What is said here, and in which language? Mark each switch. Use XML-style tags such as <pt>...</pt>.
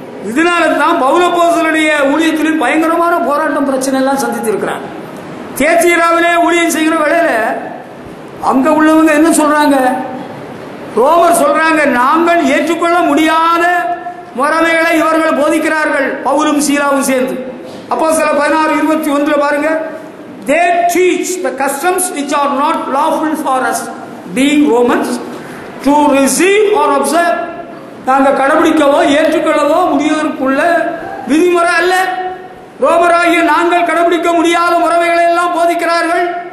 <ta>இதனால தான் பவுலப்போஸ்தலனுடைய ஊழியத்திலும் பயங்கரமான போராட்டம் பிரச்சனை எல்லாம் சந்தித்து இருக்கிறார். தேத்தியராவிலே ஊழியம் செய்கிற வேளையில அங்க உள்ளவங்க என்ன சொல்றாங்க? ரோமர் சொல்றாங்க, நாங்கள் ஏற்றுக்கொள்ள முடியாத முறைமைகளை இவர்கள் போதிக்கிறார்கள், பவுலும் சீலாவும் சேர்ந்து. அப்போஸ்தலர் 16:21 பாருங்க.</ta> <en>They teach the customs which are not lawful for us, being Romans, to receive or observe.</en> <ta>நாங்கள் கடைபிடிக்கவோ ஏற்றுக்கொள்ளவோ முடிவதற்குள்ள விதிமுறை அல்ல. ரோமராகிய நாங்கள் கடைபிடிக்க முடியாத முறைமைகளை எல்லாம் போதிக்கிறார்கள்.</ta>